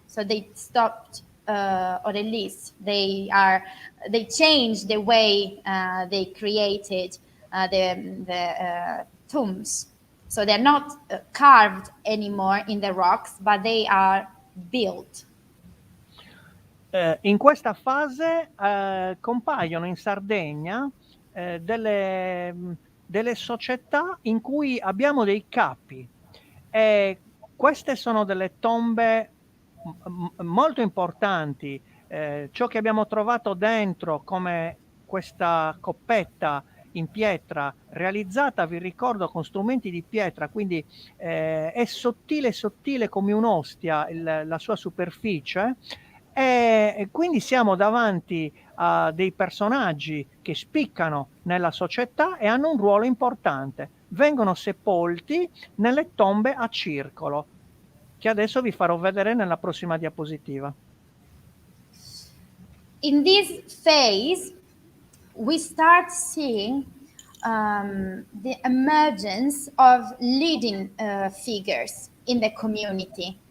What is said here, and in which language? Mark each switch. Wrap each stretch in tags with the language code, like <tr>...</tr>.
<en>So they stopped, or at least they changed the way they created the tombs. So they're not carved anymore in the rocks, but they are built.</en> <it>In questa fase compaiono in Sardegna delle società in cui abbiamo dei capi, e queste sono delle tombe molto importanti. Ciò che abbiamo trovato dentro, come questa coppetta in pietra realizzata, vi ricordo, con strumenti di pietra, quindi è sottile come un'ostia la sua superficie, e quindi siamo davanti a dei personaggi che spiccano nella società e hanno un ruolo importante. Vengono sepolti nelle tombe a circolo, che adesso vi farò vedere nella prossima diapositiva.</it> <en>In this phase, we start seeing the emergence of leading figures in the community.</en>